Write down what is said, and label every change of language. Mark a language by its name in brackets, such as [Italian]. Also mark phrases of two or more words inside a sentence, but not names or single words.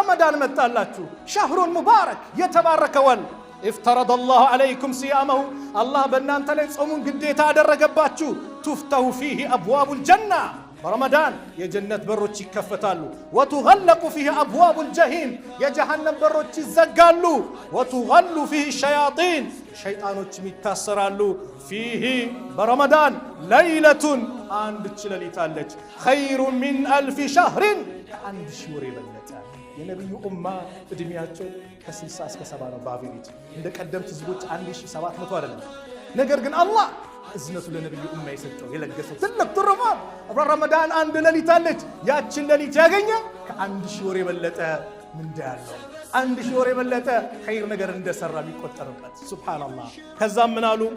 [Amharic] ረመዳን መጣላችሁ። [Arabic] شهر مبارك [Amharic] የተባረከ ወር [Arabic] افترض الله عليكم صيامه الله [Amharic] በእናንተ ላይ ጾሙን ግዴታ አደረገባችሁ። [Arabic] تفتح فيه أبواب الجنة برمضان [Amharic] የጀነት በሮች ይከፈታሉ። [Arabic] وتغلق فيه أبواب الجحيم [Amharic] የጀሃነም በሮች ይዘጋሉ። [Arabic] وتغل فيه الشياطين [Amharic] ሸይጣኖችም ይታሰራሉ። [Arabic] فيه برمضان ليلة [Amharic] አንድ ሌሊት አለች [Arabic] خير من ألف شهر [Amharic] ከአንድ ሺህ ወር የበለጠ የነብዩ ኡማ እድሜያቸው ከ60 እስከ 70 ነው። በአቬሬጅ እንደ ቀደምት ህዝቦች 1700 አይደለም። ነገር ግን አላህ እዝነቱ ለነብዩ ኡማ የሰጠው የለገሰው ትልቅ ትሩፋት ረመዳን አንድ ሌሊት አለች። ያችን ሌሊት ያገኘ ከአንድ ሺህ ወር የበለጠ ምንዳ ያለው አንድ ሺህ ወር የበለጠ ኸይር ነገር እንደሰራ የሚቆጠርበት ሱብሃንአላህ። ከዛም ምን አሉ?